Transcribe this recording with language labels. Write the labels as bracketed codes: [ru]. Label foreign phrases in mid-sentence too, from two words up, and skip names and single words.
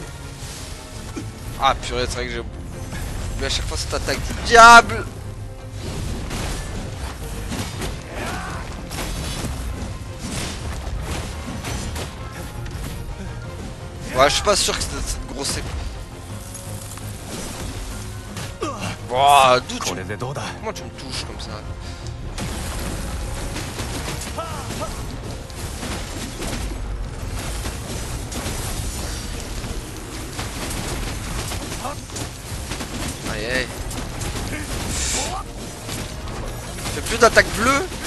[fr] Ah purée, c'est vrai que j'ai oublié à chaque fois cette attaque du diable. Ouais, je suis pas sûr que c'était cette grosse épée. Wow, d'où tu... [ja] これでどうだ。 [fr] Comment tu me touches comme ça? Aïe aïe. Fais plus d'attaque bleue.